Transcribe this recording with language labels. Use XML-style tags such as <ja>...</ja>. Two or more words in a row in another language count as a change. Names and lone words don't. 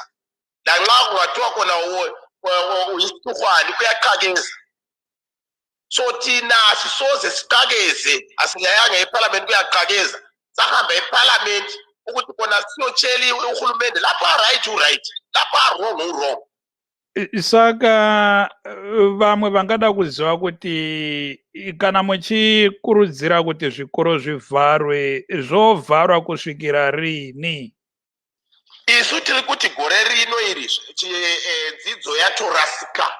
<nd>Lanxa kungathiwa khona uyisihluhwane kuyaqhakeza. So thina sisoze siqhakeze asingayanga eparliament kuyaqhakeza. Sahamba eparliament ukuthi khona siyotshela uhulumende lapha right u-right lapha wrong u-wrong.</nd> <sn>Saka vamwe vangada kuziva kuti kana muchikurudzira kuti zvikoro zvivharwe zvovharwa kusvikira rini? Isu tiri kuti gore rino iri dzidzo yatorasika.</sn>